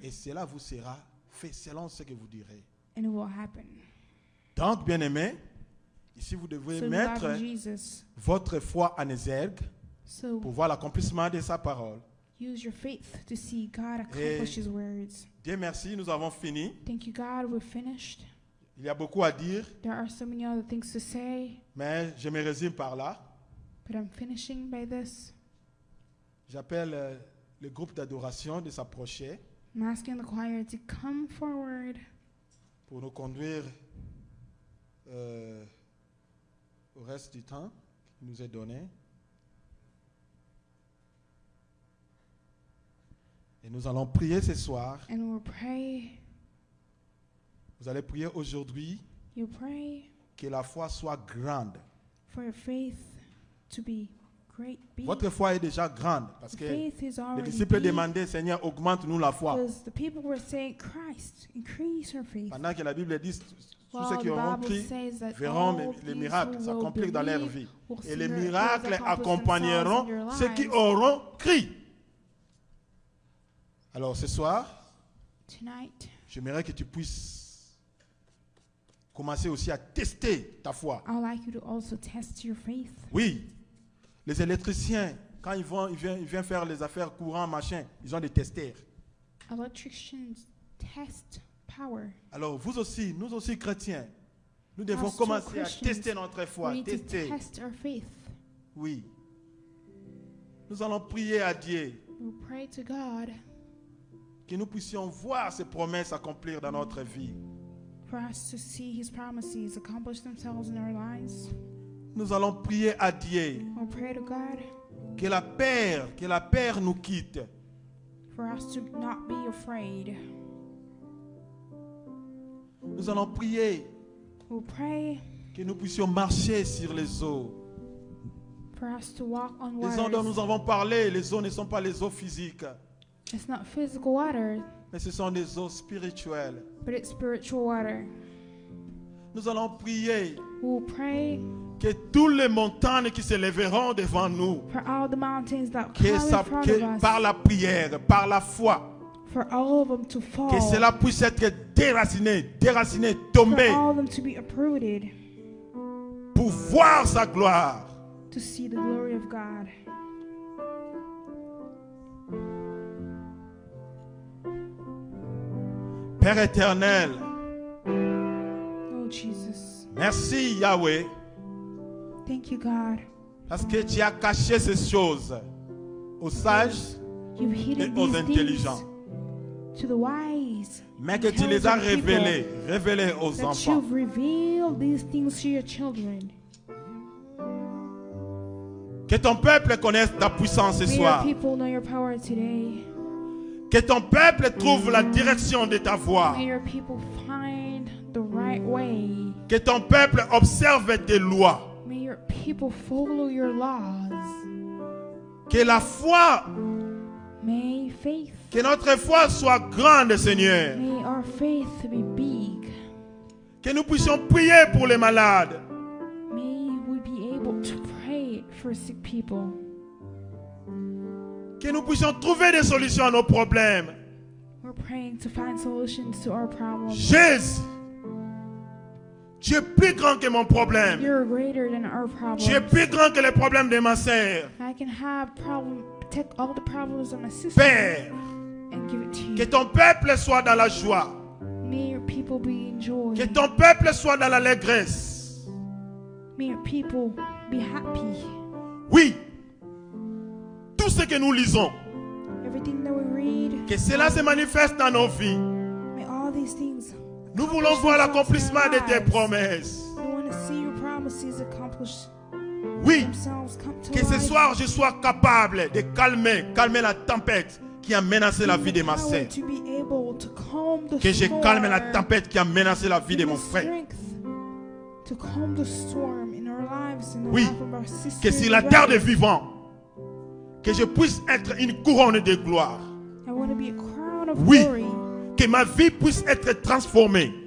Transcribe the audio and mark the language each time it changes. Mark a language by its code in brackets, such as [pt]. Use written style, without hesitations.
[fr] Et cela vous sera fait selon ce que vous direz. [en] and it will happen. [fr] Donc, bien aimé, ici vous devrez [en] So, [fr] mettre [en] beloved Jesus, [fr] votre foi en exergue [en] so [fr] pour voir l'accomplissement de sa parole. [en] use your faith to see God accomplish His words. [fr] Dieu merci, nous avons fini. [en] Thank you, God. We're finished. [fr] Il y a beaucoup à dire, [en] There are so many other things to say, [fr] mais je me résume par là. [en] but I'm finishing by this. [fr] J'appelle le groupe d'adoration de s'approcher [en] I'm asking the choir to come forward [fr] pour nous conduire au reste du temps qui nous est donné. Et nous allons prier ce soir. [en] and we'll pray. [fr] Vous allez prier aujourd'hui [en] You pray [fr] que la foi soit grande. [en] for your faith to be great. Big. [fr] Votre foi est déjà grande parce [en] The [fr] que [en] faith is [fr] les [en] already [fr] disciples [en] big, [fr] demandaient, Seigneur, augmente-nous la foi. [en] because the people were saying, Christ, increase our faith. [fr] Pendant que la Bible dit, Tous ceux qui auront cru verront les miracles s'accomplir dans leur vie. Et les miracles accompagneront ceux qui auront cru. Alors ce soir, [en] Tonight, [fr] j'aimerais que tu puisses commencer aussi à tester ta foi. [en] I would like you to also test your faith. [fr] Oui, les électriciens, quand ils viennent faire les affaires courantes, machin, ils ont des testeurs. [en] Electricians test power. [fr] Alors vous aussi, nous aussi chrétiens, nous devons [en] Us too, [fr] commencer à [en] Christians, [fr] tester notre foi, [en] We need to [fr] tester. [en] test our faith. [fr] Oui. Nous allons prier à Dieu [en] We'll pray to God [fr] que nous puissions voir ces promesses s'accomplir dans notre vie. [en] for us to see His promises accomplish themselves in our lives. [fr] Nous allons prier à Dieu [en] We'll pray to God [fr] que la peur nous quitte. [en] for us to not be afraid. [fr] Nous allons prier [en] We'll pray [fr] que nous puissions marcher sur les eaux. [en] for us to walk on [fr] Les eaux dont nous [en] water. [fr] avons parlé, les eaux ne sont pas les eaux physiques, [en] It's not physical water, [fr] mais ce sont des eaux spirituelles. [en] but it's spiritual water. [fr] Nous allons prier [en] We'll pray [fr] que toutes les montagnes qui se lèveront devant nous, [en] for all the mountains that [fr] que, [en] come in [fr] ça- [en] front [fr] que [en] of us, [fr] par la prière, par la foi, [en] for all of them to fall, [fr] que cela puisse être déraciné, [en] for [fr] tombé, [en] all of them to be uprooted, [fr] pour voir sa gloire. [en] to see the glory of God. [fr] Père éternel, [en] Oh Jesus, [fr] merci Yahweh, [en] thank you God. [fr] parce que tu as caché ces choses aux sages [en] You've [fr] et [en] hidden [fr] aux [en] these [fr] intelligents, [en] things to the wise, [fr] mais que tu les as révélés aux [en] that [fr] enfants. [en] you've revealed these things to your children. [fr] Que ton peuple connaisse ta puissance ce [en] May your [fr] soir. [en] people know your power today. [fr] Que ton peuple trouve la direction de ta voix. [en] May your people find the right way. [fr] Que ton peuple observe tes lois. [en] May your people follow your laws. [fr] Que la foi, [en] May faith, [fr] que notre foi soit grande, Seigneur. [en] may our faith be big. [fr] Que nous puissions prier pour les malades. [en] May we be able to pray for sick people. [fr] Que nous puissions trouver des solutions à nos problèmes. [en] We're praying to find solutions to our problems. [fr] Jésus, tu es plus grand que mon problème. [en] You're greater than our [fr] Tu es [en] problems. [fr] plus grand que les problèmes de ma sœur. [en] I can take all the problems of my sister [fr] Père, [en] and give it to [fr] que [en] you. [fr] ton peuple soit dans la joie. [en] May your people be in joy. [fr] Que ton peuple soit dans l'allégresse. [en] May your people be happy. [fr] Oui, tout ce que nous lisons, [en] Everything that we read, [fr] que cela se manifeste dans nos vies. [en] may all these things. [fr] Nous voulons voir l'accomplissement de tes promesses. [en] We want to see your promises accomplish [fr] Oui, [en] themselves come to [fr] que ce [en] life. [fr] soir je sois capable de calmer la tempête qui a menacé la vie de ma [en] Power [fr] sœur. [en] to be able to calm the [fr] Que je [en] storm. [fr] calme la tempête qui a menacé la vie de [en] Give [fr] mon [en] us [fr] frère. [en] strength to calm the storm in our lives and the [fr] Oui, [en] life of our sisters [fr] que sur [en] and [fr] la terre des [en] brothers. [fr] vivants, que je puisse être une couronne de gloire. [en] I want to be a crown of [fr] Oui. [en] glory. [fr] Que ma vie puisse être transformée.